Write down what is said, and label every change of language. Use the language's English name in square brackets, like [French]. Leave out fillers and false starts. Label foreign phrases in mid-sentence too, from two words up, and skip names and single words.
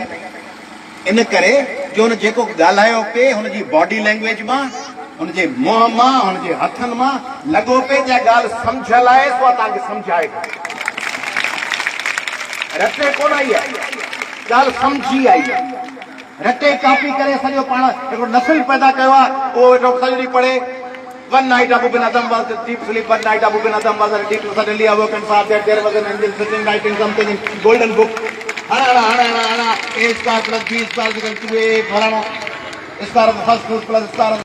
[Sindhi] इन करे जो हुन जेको ॻाल्हायो पिए हुनजी [English] body language [Sindhi] मां हुनजे मुंहं मां हुनजे हथनि मां लॻो पिए जे ॻाल्हि सम्झियल आहे सो तव्हांखे सम्झाए रटे कोन आई आहे ॻाल्हि सम्झी आई। रटे कापी करे सॼो पाण हिकिड़ो नसिल पैदा कयो आहे उहो वेठो सॼो ॾींहुं पढ़े। [English] One night Abu bin Adam was deep sleep. One night Abu bin Adam was deep. Suddenly awoke and saw that there was an angel sitting writing something in golden book. A star plus B star equal to A. Star of the first fruit plus star of